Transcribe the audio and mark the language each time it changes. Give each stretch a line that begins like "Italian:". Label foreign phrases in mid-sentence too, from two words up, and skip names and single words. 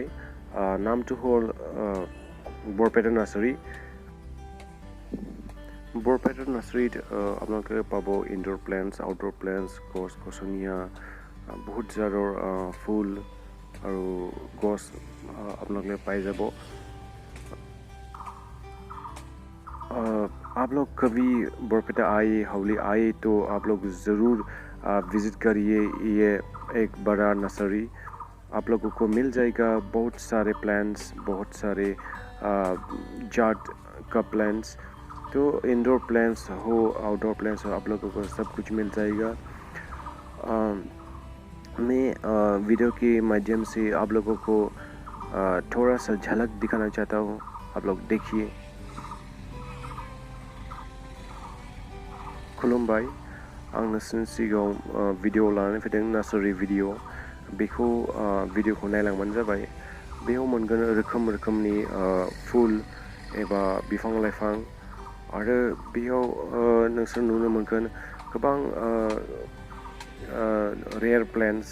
Assamese: নামটো হ'ল বৰপেটা নাৰ্চাৰী। বৰপেটা নাৰ্চাৰীত আপোনালোকে পাব
English: indoor plants, outdoor plants,
Assamese: গছ গছনীয়া বহুত জাতৰ ফুল আৰু গছ আপোনালোকে পাই যাব।
Hindi: आप लोग कभी बरपेटा आए, हावली आए तो आप लोग ज़रूर विज़िट करिए। ये एक बड़ा नर्सरी आप लोगों को मिल जाएगा। बहुत सारे प्लांट्स, बहुत सारे जात का प्लांट्स, तो
English: indoor plants
Hindi: हो,
English: outdoor plants
Hindi: हो, आप लोगों को सब कुछ मिल जाएगा। मैं वीडियो के माध्यम से आप लोगों को थोड़ा सा झलक दिखाना चाहता हूँ। आप लोग देखिए।
Bodo: खुलुमबाय, आं नोंसोरनि सिगाङाव भिडिअ लानानै फैदों, नार्सारि भिडिअ। बेखौ भिडिअखौ नायलांबानो जाबाय। बेयाव मोनगोन रोखोम रोखोमनि फुल एबा बिफां लाइफां, आरो बेयाव नोंसोर नुनो मोनगोन गोबां
English: rare plants.